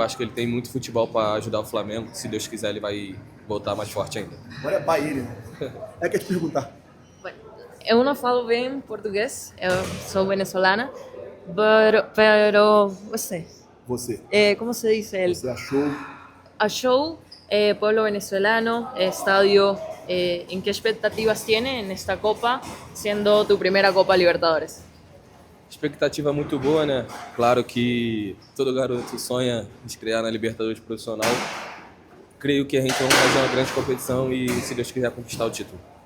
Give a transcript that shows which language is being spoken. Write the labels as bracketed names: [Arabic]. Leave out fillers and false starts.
[Portuguese] Acho que ele tem muito futebol para ajudar o Flamengo. Se Deus quiser, ele vai voltar mais forte ainda. Agora é Bahia, é que te perguntar. Bueno, eu não falo bem português, eu sou venezolana, pero você. [Spanish] ¿Cómo se dice él? [Portuguese] Você achou? [Spanish] Achou, pueblo venezolano, estadio, ¿en qué expectativas tiene en esta Copa, siendo tu primera Copa Libertadores? [Portuguese] Expectativa muito boa, né? Claro que todo garoto sonha de estrear na Libertadores profissional. Creio que a gente vai fazer uma grande competição e, se Deus quiser, conquistar o título.